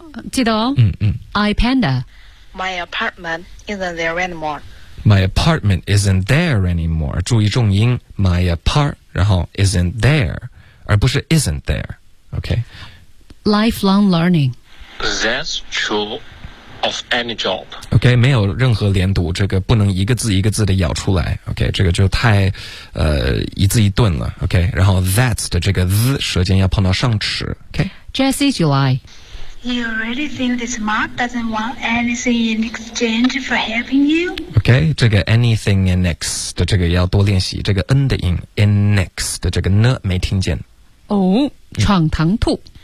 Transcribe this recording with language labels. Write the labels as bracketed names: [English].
[Chinese] 记得哦iPanda [English] My apartment isn't there anymore My apartment isn't there anymore [Chinese] 注意重音 [English] My apart [Chinese] 然后 [English] isn't there [Chinese] 而不是 [English] isn't there OK Lifelong learning That's true of any job. [Chinese] OK, 没有任何连读，这个不能一个字一个字的咬出来。 OK, 这个就太一字一顿了。 OK, 然后 that's 的这个 z, 舌尖要碰到上齿。OK, [English] Jesse July. You really think this Mark doesn't want anything in exchange for helping you? [Chinese] OK, 这个 [English] anything in next [Chinese] 的这个要多练习，这个 N 的音 in next 的这个 N 没听见。闯堂兔。